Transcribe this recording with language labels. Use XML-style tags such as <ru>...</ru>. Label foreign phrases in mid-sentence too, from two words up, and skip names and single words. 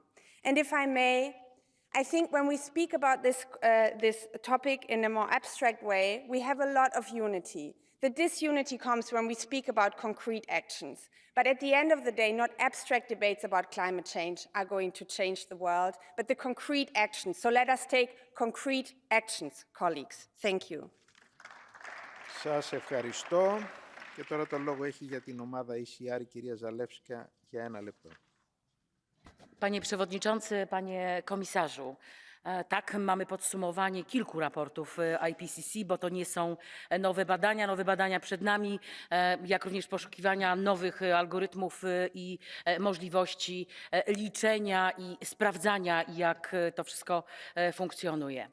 <en>And if I may, I think when we speak about this topic in a more abstract way, we have a lot of unity. The disunity comes when we speak about concrete actions. But at the end of the day, not abstract debates about climate change are going to change the world, but the concrete actions. So let us take concrete actions, colleagues. Thank you.</en> <el>Σας ευχαριστώ. Και τώρα το λόγο έχει για την ομάδα ECR η κυρία Zalewska για 1 λεπτό.</el> <pl>Panie Przewodniczący, Panie Komisarzu. Tak, mamy podsumowanie kilku raportów IPCC, bo to nie są nowe badania przed nami, jak również poszukiwania nowych algorytmów i możliwości liczenia i sprawdzania, jak to wszystko funkcjonuje.</pl>